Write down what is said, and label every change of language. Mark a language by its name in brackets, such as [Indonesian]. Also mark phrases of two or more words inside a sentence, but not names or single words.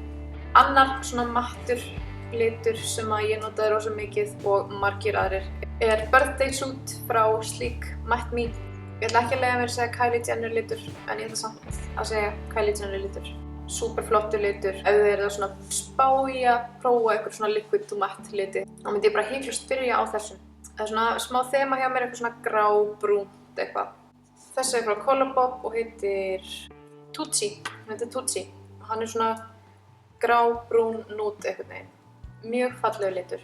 [Icelandic] Annar svona mattur litur sem að ég notaði rosa mikið og margir aðrir er Birthday Suit frá Sleek Matte Me. Ég ætla ekki að leyfa mér að segja Kylie Jenner litur, en ég ætla samt að segja Kylie Jenner litur. Súper flottur litur. Ef þið eruð að svona spá í að prófa eitthvað svona [English] liquid to matte [Icelandic] liti, þá myndi ég bara hiklaust byrja á þessum. Það er svona smá þema hjá mér, eitthvað svona grá-brúnt eitthvað. Þessi er frá Colourpop og heitir Tutsi. Hann heitir Tutsi. Hann er svona grá-brún núd einhvern veginn. Mjög fallegur litur.